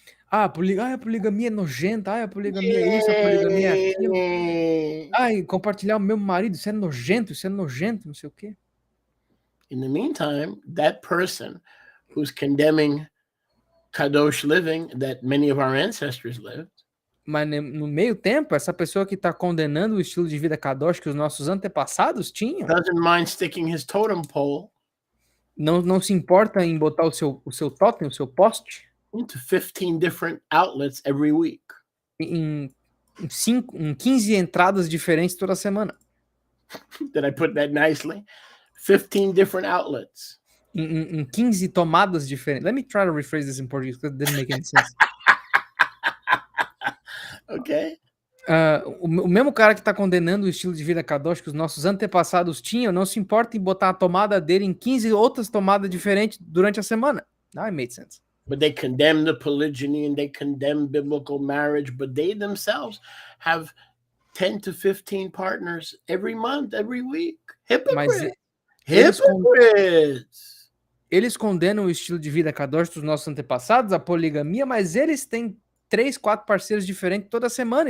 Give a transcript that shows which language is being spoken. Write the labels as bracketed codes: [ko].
[pt] A poligamia é nojenta, a poligamia é isso, a poligamia é aquilo. Compartilhar o meu marido, isso é nojento, não sei o quê. [en] In the meantime, that person who's condemning Kadosh living that many of our ancestors lived. [pt] Mas no meio tempo, essa pessoa que está condenando o estilo de vida kadosh que os nossos antepassados tinham, [en] doesn't mind sticking his totem pole [pt] não se importa em botar o seu totem, o seu poste, [en] into 15 different outlets every week. [pt] em 15 entradas diferentes toda semana. [en] Did I put that nicely? 15 different outlets. [pt] Em 15 tomadas diferentes. [en] Let me try to rephrase this in Portuguese because it didn't make any sense. Okay. [pt] O mesmo cara que está condenando o estilo de vida kadosh que os nossos antepassados tinham, não se importa em botar a tomada dele em 15 outras tomadas diferentes durante a semana. [en] Now it made sense. But they condemn the polygyny and they condemn biblical marriage, but they themselves have 10 to 15 partners every month, every week. Hypocrites. Hypocrites. [pt] Eles condenam o estilo de vida kadosh dos nossos antepassados, a poligamia, mas eles têm 3, 4 parceiros diferentes toda semana.